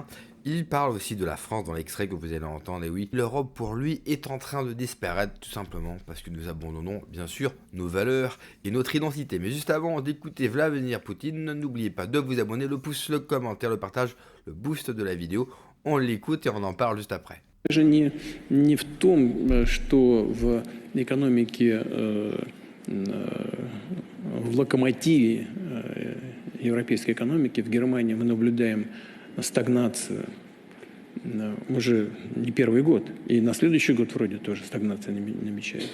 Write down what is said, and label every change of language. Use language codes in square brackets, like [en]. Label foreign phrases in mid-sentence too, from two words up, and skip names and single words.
[fr] Il parle aussi de la France dans l'extrait que vous allez entendre, et oui, l'Europe pour lui est en train de disparaître tout simplement parce que nous abandonnons bien sûr nos valeurs et notre identité. Mais juste avant d'écouter Vladimir Poutine, n'oubliez pas de vous abonner, le pouce, le commentaire, le partage, le boost de la vidéo. On l'écoute et on en parle juste après. [ru] Даже не в том, что в экономике, в локомотиве европейской экономики, в Германии мы наблюдаем стагнацию уже не первый год, и на следующий год вроде тоже стагнация намечается.